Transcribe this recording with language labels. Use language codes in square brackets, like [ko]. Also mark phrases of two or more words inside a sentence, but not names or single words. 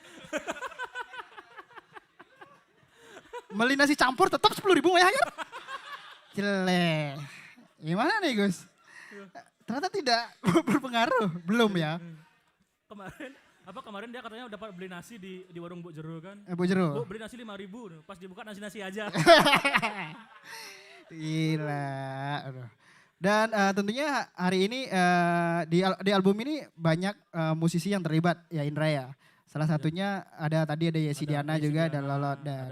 [id] Beli nasi campur tetap 10.000 ya Ger? Jelek. Gimana nih Gus? Ternyata tidak berpengaruh, belum ya? Kemarin dia katanya dapat beli nasi di warung Bu Jero kan. Bu Jero. Bu beli nasi 5.000, pas dibuka nasi-nasi aja. Gila. Aduh. Dan tentunya hari ini di album ini banyak musisi yang terlibat ya Indra ya. Salah satunya ada Yesi Diana juga dan Lolot dan